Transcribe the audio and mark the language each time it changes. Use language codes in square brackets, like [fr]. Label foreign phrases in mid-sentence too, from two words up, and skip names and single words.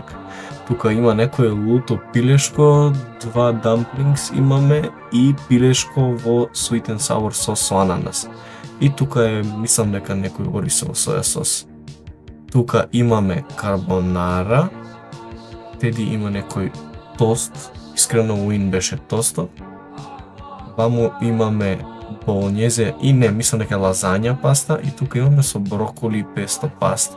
[mk] Тука има некој луто пилешко, 2 дамплингс имаме и пилешко во [en] sweet and sour [mk] сос со ананас. И тука е, мислам дека некој орисов соја сос. Тука имаме карбонара, Теди има некој тост, искрено уин беше тостот. Ваму имаме болонјезе и не, мислам дека лазања паста и тука имаме со броколи и песто паста.